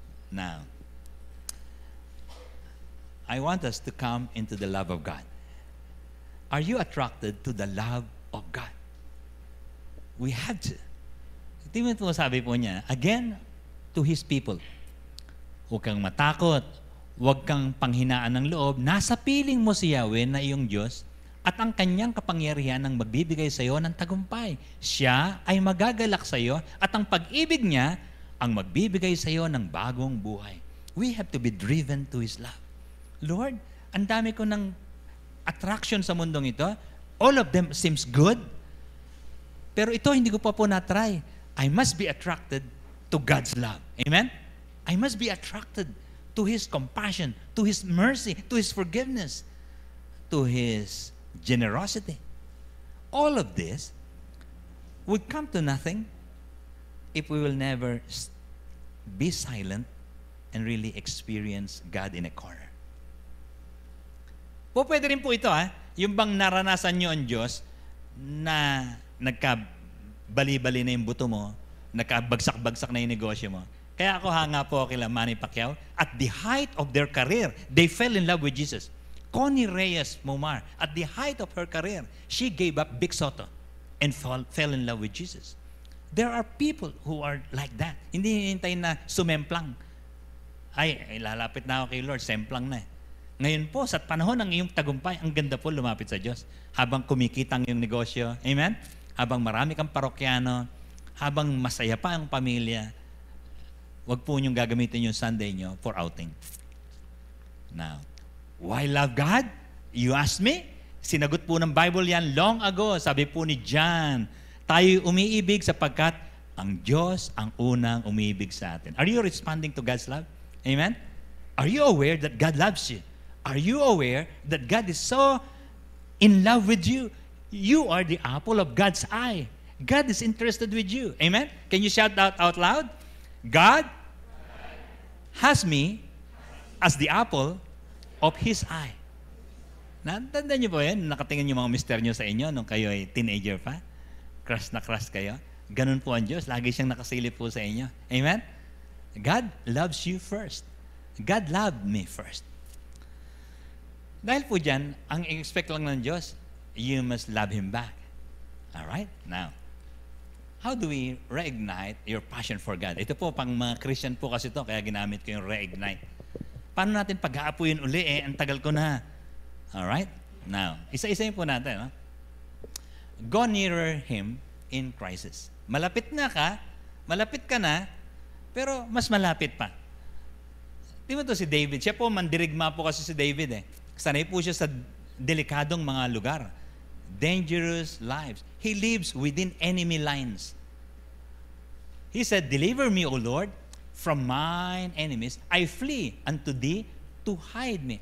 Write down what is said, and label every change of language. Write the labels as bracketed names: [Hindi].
[English] Now, I want us to come into the love of God. Are you attracted to the love of God? We have to. [Filipino] Tingnan mo, sabi po niya, [English] again, to His people. [Filipino] Huwag kang matakot. Huwag kang panghinaan ng loob. Nasa piling mo si Yahweh na iyong Diyos at ang kanyang kapangyarihan ang magbibigay sa iyo ng tagumpay. Siya ay magagalak sa iyo at ang pag-ibig niya ang magbibigay sa iyo ng bagong buhay. [English] We have to be driven to His love. [Filipino] Lord, ang dami ko ng attraction sa mundong ito. [English] All of them seems good. [Filipino] Pero ito, hindi ko pa po na-try. [English] I must be attracted to God's love. Amen? I must be attracted to His compassion, to His mercy, to His forgiveness, to His generosity. All of this would come to nothing if we will never be silent and really experience God in a corner. [Filipino] Po, pwede rin po ito, yung bang naranasan nyo ang Diyos na nagkabali-bali na yung buto mo, nagkabagsak-bagsak na yung negosyo mo. Kaya ako hanga po kila Manny Pacquiao. [English] At the height of their career, they fell in love with Jesus. Connie Reyes Momar, at the height of her career, she gave up Big Soto and fell in love with Jesus. There are people who are like that. [Filipino] Hindi hinihintay na sumemplang. Ay, lalapit na ako kay Lord, semplang na eh. Ngayon po, sa panahon ng iyong tagumpay, ang ganda po lumapit sa Diyos. Habang kumikita ang iyong negosyo, amen? Habang marami kang parokyano, habang masaya pa ang pamilya, wag po niyong gagamitin yung Sunday niyo [English] for outing. Now, why love God? You ask me? [Filipino] Sinagot po ng Bible yan [English] long ago. [Filipino] Sabi po ni John, tayo umiibig sapagkat ang Diyos ang unang umiibig sa atin. [English] Are you responding to God's love? Amen? Are you aware that God loves you? Are you aware that God is so in love with you? You are the apple of God's eye. God is interested with you. Amen? Can you shout out loud? God has me as the apple of His eye. [Filipino] Natandaan niyo po yan? Nakatingin yung mga mister niyo sa inyo nung kayo ay teenager pa? Crush na crush kayo? Ganun po ang Diyos. Lagi siyang nakasilip po sa inyo. [English] Amen? God loves you first. God loved me first. [Filipino] Dahil po dyan, ang expect lang ng Diyos, [English] you must love Him back. [Filipino] Alright? [English] Now, how do we reignite your passion for God? [Filipino] Ito po, pang mga Christian po kasi ito, kaya ginamit ko yung reignite. Paano natin pag-aapuyin uli? Ang tagal ko na. Alright? [English] Now, [Filipino] isa-isayin po natin. [English] Go nearer Him in crisis. [Filipino] Malapit ka na, pero mas malapit pa. Di mo to si David? Siya po, mandirigma po kasi si David eh. Sanay po siya sa delikadong mga lugar. [English] Dangerous lives. He lives within enemy lines. He said, deliver me, O Lord, from mine enemies, I flee unto thee to hide me.